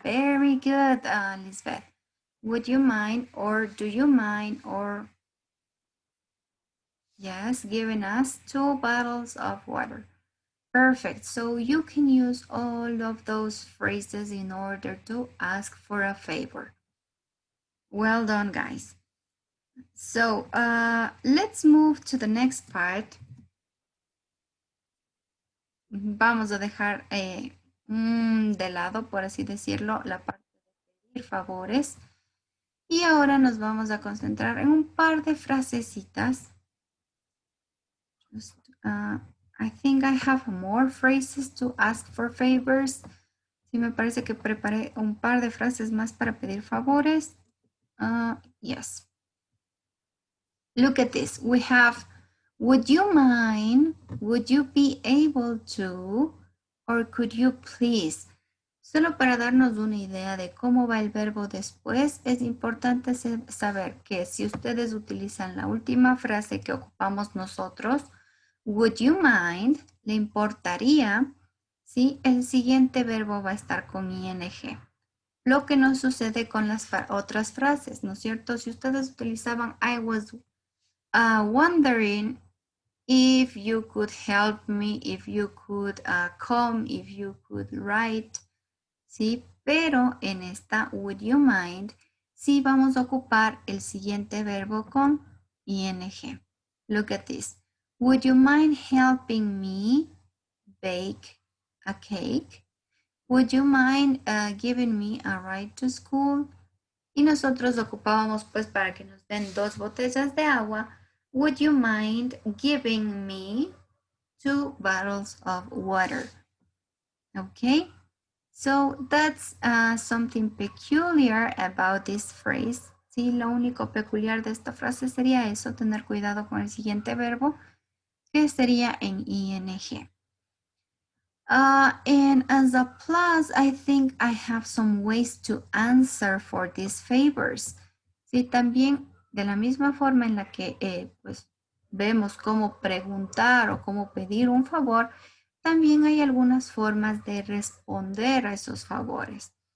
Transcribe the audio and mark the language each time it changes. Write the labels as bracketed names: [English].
[English] Very good, Lisbeth. Would you mind or do you mind or yes, giving us 2 bottles of water? Perfect. So you can use all of those phrases in order to ask for a favor. Well done, guys. So let's move to the next part. [Spanish] Vamos a dejar de lado, por así decirlo, la parte de pedir favores. Y ahora nos vamos a concentrar en un par de frasecitas. [English] I think I have more phrases to ask for favors. [Spanish] Sí, me parece que preparé un par de frases más para pedir favores. [English] Yes. Look at this. We have, would you mind? Would you be able to? Or could you please? [Spanish] Solo para darnos una idea de cómo va el verbo después, es importante saber que si ustedes utilizan la última frase que ocupamos nosotros, [English] would you mind, [Spanish] le importaría, ¿sí? El siguiente verbo va a estar con ing. Lo que no sucede con las otras frases, ¿no es cierto? Si ustedes utilizaban [English] I was wondering if you could help me, if you could come, if you could write, ¿sí? [Spanish] Pero en esta [English] would you mind, [Spanish] sí vamos a ocupar el siguiente verbo con ing. [English] Look at this. Would you mind helping me bake a cake? Would you mind giving me a ride to school? [Spanish] Y nosotros ocupábamos pues para que nos den 2 botellas de agua. [English] Would you mind giving me 2 bottles of water? Okay, so that's something peculiar about this phrase. [Spanish] Sí, lo único peculiar de esta frase sería eso, tener cuidado con el siguiente verbo, que sería en ing. [English] And as a plus, I think I have some ways to answer for these favors. [Spanish] Sí, también de la misma forma en la que pues vemos cómo preguntar o cómo pedir un favor, también hay algunas formas de responder a esos favores.